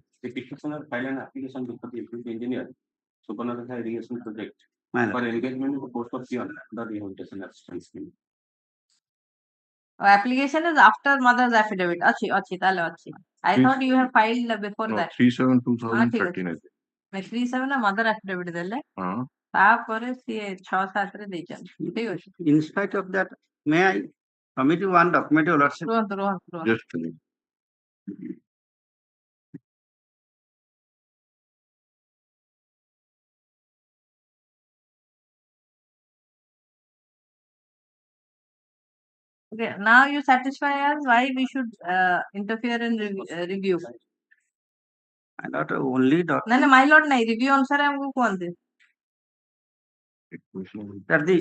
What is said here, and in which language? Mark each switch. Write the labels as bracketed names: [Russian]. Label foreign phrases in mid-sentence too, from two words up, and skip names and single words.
[English] The petitioner filed an application before the Deputy Engineer, Supernath Irrigation Project for engagement in the post of peon, the rehabilitation assistance scheme. Application is after mother's affidavit. [Odia] ଅଛି, ତଳେ ଅଛି. I [English] Please. thought you have filed before no, that. 3/7/2013 I think. 3/7 mother affidavit ଦେଲେ Uh, [Odia] ତାପରେ ସିଏ 6/7 ରେ ଦେଇଛନ୍ତି ଠିକ ଅଛି [English] In spite of that, may I submit you one document, Your Lordship? [Odia] ରୁହନ୍ତୁ [English] just a minute. Okay, now you satisfy us why we should interfere in review. My lord, only document. [Odia] ନାଇଁ [English] my lord [Odia] ନାଇଁ review ଅନୁସାରେ ଆମକୁ କୁହନ୍ତି [English] That the